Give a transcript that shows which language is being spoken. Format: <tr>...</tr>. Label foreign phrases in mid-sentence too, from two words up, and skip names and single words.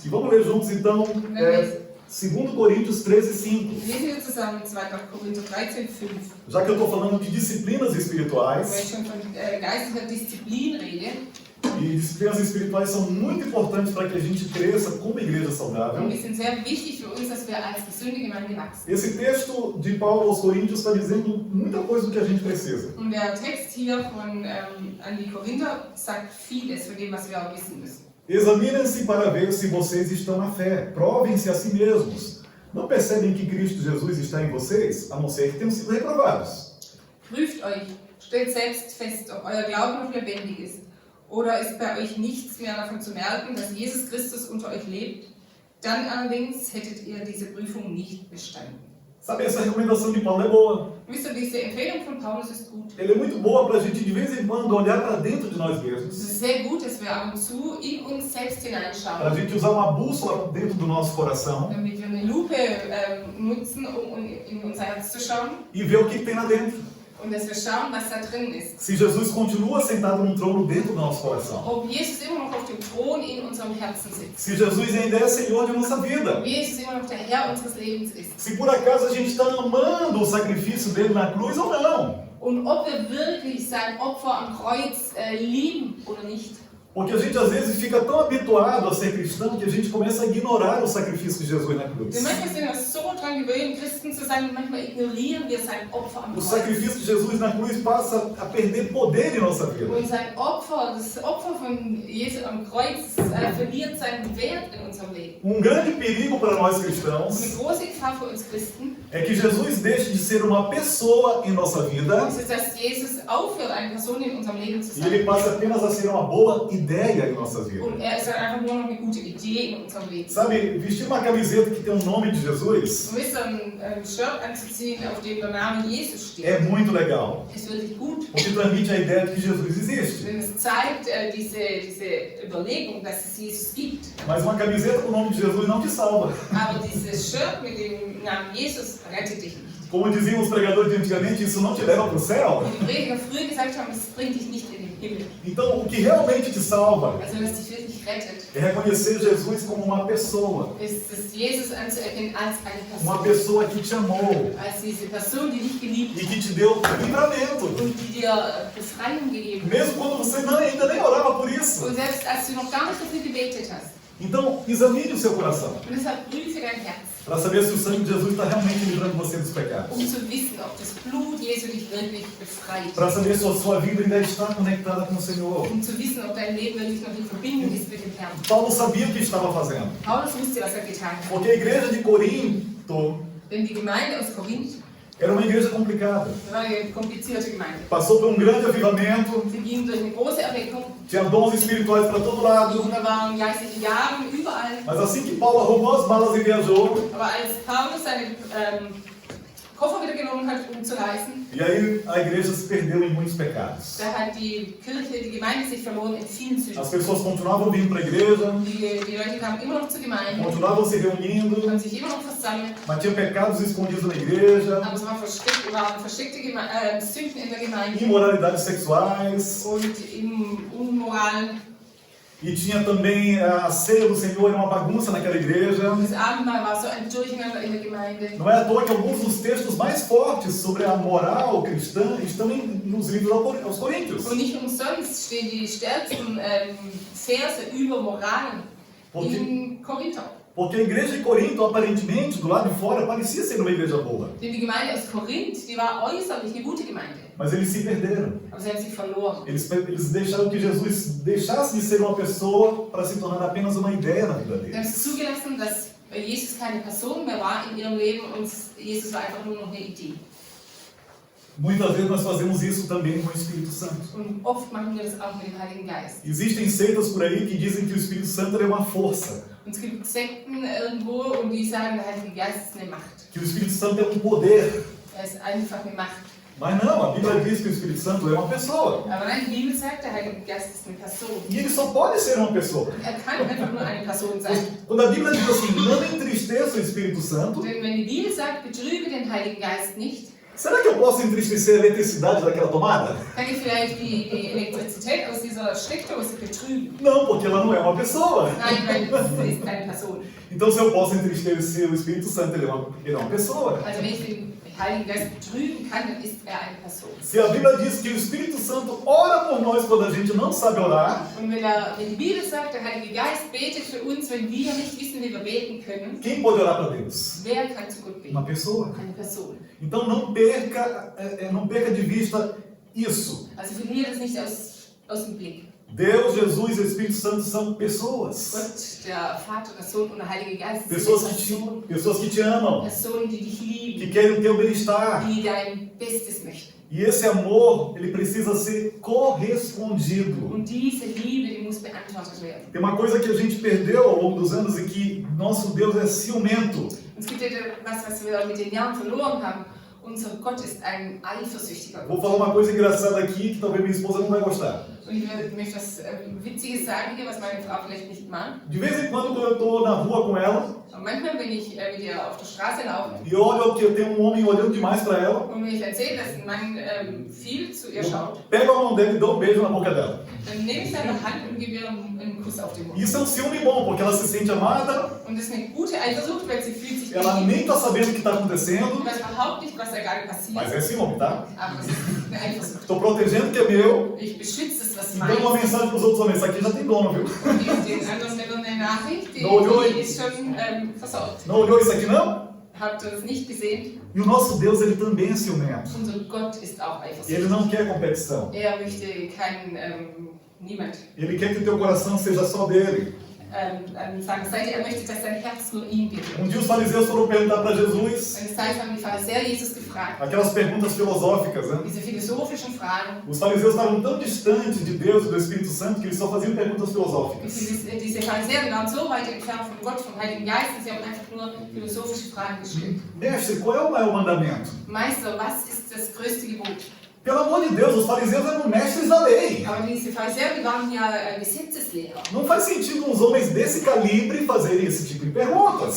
<pt>E vamos ler juntos então 2 Coríntios 13:5.</pt> <de>Lesen wir zusammen 2. Korinther 13, 5.</de> <pt>Já que eu estou falando de disciplinas</pt> <de>Wenn</de> <pt>espirituais,</pt> <de>ich schon von geistlicher Disziplin rede,</de> <pt>e disciplinas espirituais são muito importantes para que a gente cresça como igreja</pt> <de>und</de> <pt>saudável.</pt> <de>die sind sehr wichtig für uns, dass wir als gesunde Gemeinde wachsen.</de> <pt>Esse texto de Paulo aos Coríntios está dizendo muita coisa do que a gente precisa.</pt> <de>Und der Text hier an die Korinther sagt vieles von dem, was wir auch wissen müssen.</de> <pt>Examinem-se para ver se vocês estão na fé. Provem-se a si mesmos. Não percebem que Cristo Jesus está em vocês, a não ser que tenham sido reprovados?</pt> <de>Prüft euch, stellt selbst fest, ob euer Glaube noch lebendig ist. Oder ist bei euch nichts mehr davon zu merken, dass Jesus Christus unter euch lebt? Dann allerdings hättet ihr diese Prüfung nicht bestanden.</de> <pt>Sabe, essa recomendação de Paulo é boa.</pt> <de>Wisst ihr, diese Empfehlung von Paulus ist gut.</de> <pt>Ela é muito boa para a gente de vez em quando olhar para dentro de nós</pt> <de>Es</de> <pt>mesmos.</pt> <de>ist sehr gut, dass wir ab und zu in uns selbst</de> <pt>Para a</pt> <de>hineinschauen,</de> <pt>gente usar uma bússola dentro do nosso coração</pt> <de>damit wir eine Lupe nutzen, um in unser Herz zu schauen</de> <pt>e ver o que tem lá dentro.</pt> <de>und dass wir schauen, was da drin ist.</de> <pt>Se Jesus continua sentado num trono dentro do nosso coração.</pt> <de>Ob Jesus immer noch auf dem Thron in unserem Herzen sitzt.</de> <pt>Se Jesus ainda é Senhor de nossa vida.</pt> <de>Ob Jesus immer noch der Herr unseres Lebens ist.</de> <pt>Se por acaso a gente está amando o sacrifício dele na cruz ou não.</pt> <de>Und ob wir wirklich sein Opfer am Kreuz lieben oder nicht.</de> <pt>Porque a gente às vezes fica tão habituado a ser cristão que a gente começa a ignorar o sacrifício de Jesus na cruz.</pt> <de>Wir manchmal sind wir so daran gewöhnt, Christen zu sein, und manchmal ignorieren wir sein Opfer am</de> <pt>O</pt> <de>Kreuz.</de> <pt>sacrifício de Jesus na cruz passa a perder poder em nossa vida.</pt> <de>Und sein Opfer, das Opfer von Jesus am Kreuz, verliert seinen Wert in unserem Leben.</de> <pt>Grande perigo para nós</pt> <de>Eine</de> <pt>cristãos</pt> <de>große Gefahr für uns Christen</de> <pt>é que Jesus deixe de ser uma pessoa em nossa vida</pt> <de>ist, dass Jesus aufhört, eine Person in unserem Leben zu</de> <pt>e ele</pt> <de>sein.</de> <pt>passe apenas a ser uma boa ideia em nossa vida.</pt> <de>Und er ist dann einfach nur noch eine gute Idee in unserem Leben.</de> <pt>Sabe, vestir uma camiseta que tem o nome de Jesus</pt> <de>Du willst ein Shirt anzuziehen, auf dem der Name Jesus steht.</de> <pt>é muito legal,</pt> <de>Ist wirklich gut.</de> <pt>porque transmite a ideia de que Jesus existe.</pt> <de>Denn es zeigt diese Überlegung, dass es Jesus gibt.</de> <pt>Mas uma camiseta com o nome de Jesus não te salva.</pt> <de>Aber dieses Shirt mit dem Namen Jesus rettet dich nicht.</de> <pt>Como diziam os pregadores de antigamente, isso não te leva para o céu.</pt> <de>Und die Prediger früher gesagt haben, es bringt dich nicht in den Himmel.</de> <pt>Então, o que realmente te salva</pt> <de>Also, dass dich wirklich rettet,</de> <pt>é reconhecer Jesus como uma pessoa.</pt> <de>ist es Jesus anzuerkennen als eine</de> <pt>Uma</pt> <de>Person.</de> <pt>pessoa que te amou</pt> <de>Als diese Person, die dich geliebt</de> <pt>e</pt> <de>hat</de> <pt>que te deu livramento.</pt> <de>und die dir Befreiung gegeben hat.</de> <pt>Mesmo quando você ainda nem orava por isso.</pt> <de>Und selbst als du noch gar nicht dafür gebetet hast.</de> <pt>Então, examine o seu coração</pt> <de>Und deshalb prüfe dein Herz,</de> <pt>para saber se o sangue de Jesus está realmente livrando você dos pecados.</pt> <de>zu wissen, ob das Blut Jesu dich wirklich befreit.</de> <pt>Para saber se a sua vida ainda está conectada com o Senhor.</pt> <de>Zu wissen, ob dein Leben wirklich noch in Verbindung ist mit dem Herrn.</de> <pt>Paulo sabia o que estava fazendo.</pt> <de>Paulus wusste, was getan hat.</de> <pt>Porque a igreja de Corinto</pt> <de>Denn die Gemeinde aus Korinth</de> <pt>era uma igreja complicada.</pt> <de>war eine komplizierte Gemeinde.</de> <pt>Passou por grande avivamento,</pt> <de>Sie ging durch eine große Erweckung</de> <pt>tinha dons espirituais para todo lado.</pt> <de>und da waren geistliche Gaben überall.</de> <pt>Mas assim que Paulo arrumou as malas e viajou,</pt> <de>Aber als Paulus seine Koffer wieder genommen hat, um zu reisen,</de> <pt>e aí a igreja se perdeu em muitos pecados.</pt> <de>da hat die Kirche, die Gemeinde sich verloren in vielen Sünden.</de> <pt>As pessoas continuavam vindo para a igreja,</pt> <de>Die Leute kamen immer noch zur Gemeinde,</de> <pt>continuavam se reunindo,</pt> <de>haben sich immer noch versammelt,</de> <pt>mas tinha pecados escondidos na igreja,</pt> <de>aber es waren versteckte Sünden in der Gemeinde</de> <pt>imoralidades sexuais,</pt> <de>und im Unmoral.</de> <pt>e tinha também a ceia do Senhor, era uma bagunça naquela igreja.</pt> <de>Und das Abendmahl war so ein Durcheinander in der Gemeinde.</de> <pt>Não é à toa que alguns dos textos mais fortes sobre a moral cristã estão nos livros aos Coríntios.</pt> <de>Und nicht umsonst stehen die stärksten Verse über Moral in Korinther.</de> <pt>Porque a igreja de Corinto, aparentemente, do lado de fora, parecia ser uma igreja boa.</pt> <de>Denn die Gemeinde aus Korinth, die war äußerlich eine gute Gemeinde.</de> <pt>Mas eles se perderam.</pt> <de>Aber sie haben sich verloren.</de> <pt>Eles deixaram que Jesus deixasse de ser uma pessoa para se tornar apenas uma ideia na vida</pt> <de>Sie haben</de> <pt>deles.</pt> <de>es zugelassen, dass Jesus keine Person mehr war in ihrem Leben und Jesus war einfach nur noch eine Idee.</de> <pt>Muitas vezes nós fazemos isso também com o Espírito Santo.</pt> <de>Und oft machen wir das auch mit dem Heiligen Geist.</de> <pt>Existem seitas por aí que dizem que o Espírito Santo é uma força,</pt> <de>Und es gibt Sekten irgendwo und die sagen, der Heilige Geist ist eine Macht.</de> <pt>que o Espírito Santo é um poder.</pt> <de>Er ist einfach eine Macht.</de> <pt>Mas não, a Bíblia diz que o Espírito Santo é uma pessoa.</pt> <de>Aber nein, die Bibel sagt, der Heilige Geist ist eine Person.</de> <pt>E ele só pode ser uma pessoa.</pt> <de>Er kann einfach nur eine Person sein.</de> <pt>Quando a Bíblia diz assim, não entristeça o Espírito Santo,</pt> <de>Denn wenn die Bibel sagt, betrüge den Heiligen Geist nicht,</de> <pt>Será que eu posso entristecer a eletricidade daquela tomada?</pt> <de>Kann ich vielleicht die Elektrizität aus dieser Steckdose betrügen?</de> <pt>Não, porque ela não é uma pessoa.</pt> <de>Nein, weil es ist keine Person.</de> <pt>Então, se eu posso entristecer o Espírito Santo, ele é uma pessoa.</pt> <de>Also wenn ich den Heiligen Geist betrügen kann, dann ist er eine Person.</de> <pt>Se a Bíblia diz que o Espírito Santo ora por nós quando a gente não sabe orar,</pt> <de>Und wenn die Bibel sagt, der Heilige Geist betet für uns, wenn wir nicht wissen, wie wir beten können,</de> <pt>quem pode orar para Deus?</pt> <de>wer kann zu Gott</de> <pt>Uma</pt> <de>beten?</de> <pt>pessoa.</pt> <de>Eine Person.</de> <pt>Então não perca de vista isso.</pt> <de>Also verliere das nicht aus dem Blick.</de> <pt>Deus, Jesus e o Espírito Santo são pessoas.</pt> <de>Gott, der Vater, der Sohn und der Heilige Geist sind</de> <pt>Pessoas que te amam,</pt> <de>Personen, die dich</de> <pt>que</pt> <de>lieben,</de> <pt>querem o teu bem-estar.</pt> <de>die dein Bestes möchten.</de> <pt>E esse amor, ele precisa ser correspondido.</pt> <de>Und diese Liebe, die muss beantwortet werden.</de> <pt>Tem uma coisa que a gente perdeu ao longo dos anos e que nosso Deus é ciumento.</pt> <de>Und es gibt etwas, was wir mit den Jahren verloren haben. Unser Gott ist ein eifersüchtiger</de> <pt>Vou</pt> <de>Gott.</de> <pt>falar uma coisa engraçada aqui que talvez minha esposa não vai gostar.</pt> <de>Und ich möchte was Witziges sagen hier, was meine Frau vielleicht nicht mag.</de> <pt>De vez em quando eu estou na rua com ela</pt> <de>Und manchmal, wenn ich mit ihr auf der Straße laufe</de> <pt>e olho que tem um homem olhando demais para ela,</pt> <de>und mir erzählt, dass ein Mann viel zu ihr schaut,</de> <pt>pego a mão dele e dou um beijo na boca dela.</pt> <de>dann nehme ich seine Hand und gebe ihr einen Kuss auf den Mund.</de> <pt>Isso é um ciúme bom, porque ela se sente amada,</pt> <de>Und das ist eine gute Eifersucht, weil sie fühlt sich</de> <pt>ela nem está sabendo o que está acontecendo,</pt> <de>Ich weiß überhaupt nicht, was da gerade passiert.</de> <pt>mas é ciúme, tá?</pt> <de>Aber es ist eine Eifersucht.</de> <pt>Estou protegendo o que é meu</pt> <de>Ich beschütze es, was</de> <pt>e dou uma</pt> <de>meins.</de> <pt>mensagem para os outros homens. Isso aqui já tem dono, viu?</pt> <de>Und den anderen Männern eine Nachricht, die ist schon versorgt.</de> <pt>Não olhou isso aqui não?</pt> <de>Habt ihr das nicht gesehen?</de> <pt>E o nosso Deus, ele também é ciumento.</pt> <de>Unser Gott ist auch</de> <pt>Ele</pt> <de>eifersüchtig.</de> <pt>não quer competição.</pt> <de>Er möchte niemand</de> <pt>Ele quer que o teu coração seja só dele.</pt> <de>an seiner Seite. Er möchte, dass sein Herz nur ihm gehört.</de> <pt>Um dia os fariseus foram perguntar para Jesus</pt> <de>Eines Tages haben die Pharisäer Jesus gefragt,</de> <pt>aquelas perguntas filosóficas, né?</pt> <de>diese philosophischen Fragen.</de> <pt>Os fariseus estavam tão distantes de Deus e do Espírito Santo que eles só faziam perguntas filosóficas.</pt> <de>Diese Pharisäer waren so weit entfernt von Gott, vom Heiligen Geist, dass sie haben einfach nur philosophische Fragen gestellt.</de> <pt>Mestre, qual é o maior mandamento?</pt> <de>Meister, was ist das größte Gebot?</de> <pt>Pelo amor de Deus, os fariseus eram mestres da lei.</pt> <de>Aber diese Pharisäer, die waren ja Gesetzeslehrer.</de> <pt>Não faz sentido uns homens desse calibre fazerem esse tipo de perguntas.</pt>